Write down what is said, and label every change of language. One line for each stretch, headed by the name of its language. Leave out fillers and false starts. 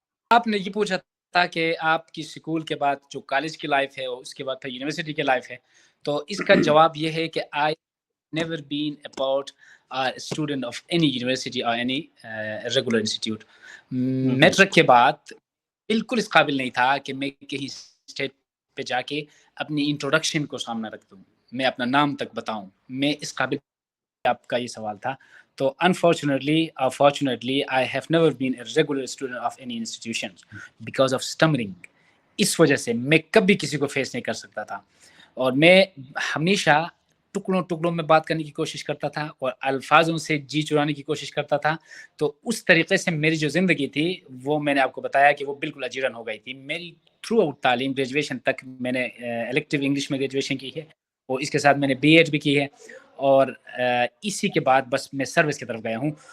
Urdu: آپ نے یہ پوچھا تھا کہ آپ کی اسکول کے بعد جو کالج کی لائف ہے, اور اس کے بعد پھر یونیورسٹی کی لائف ہے, تو اس کا جواب یہ ہے کہ
English: I never been about a student of any university or any regular institute.
Urdu: Matric کے بعد بالکل اس قابل نہیں تھا کہ میں کہیں اسٹیج پہ جا کے اپنی انٹروڈکشن کو سامنے رکھ دوں, میں اپنا نام تک بتاؤں. میں اس قابل, آپ کا یہ سوال تھا.
English: تو unfortunately or fortunately I have never been a regular student of any institution because of stammering.
Urdu: اس وجہ سے میں کبھی کسی کو فیس نہیں کر سکتا تھا, اور میں ہمیشہ ٹکڑوں میں بات کرنے کی کوشش کرتا تھا, اور الفاظوں سے جی چرانے کی کوشش کرتا تھا. تو اس طریقے سے میری جو زندگی تھی وہ میں نے آپ کو بتایا کہ وہ بالکل اجیرن ہو گئی تھی. میری تھرو آؤٹ تعلیم, گریجویشن تک میں نے الیکٹیو انگلش میں گریجویشن کی ہے, اور اس کے ساتھ میں نے BEd بھی کی ہے, اور اسی کے بعد بس میں سروس کی طرف گیا ہوں.